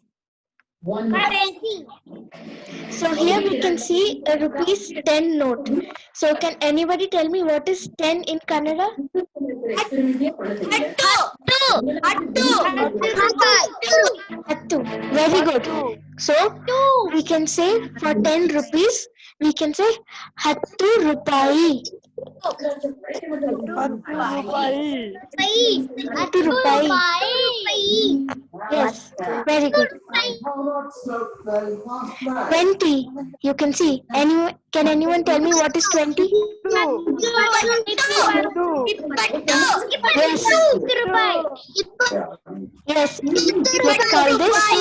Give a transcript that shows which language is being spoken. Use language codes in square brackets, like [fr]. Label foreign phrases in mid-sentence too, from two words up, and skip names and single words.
[en] So here we can see a rupees 10 note. So can anybody tell me what is 10 in Kannada? Hattu. Very good. So we can say for 10 rupees, we can say [kn] hattu rupai. Hattu rupai. [en] Yes, very good. 20. You can see. Can anyone tell me what is 20? Yes. Yes. Let's call this.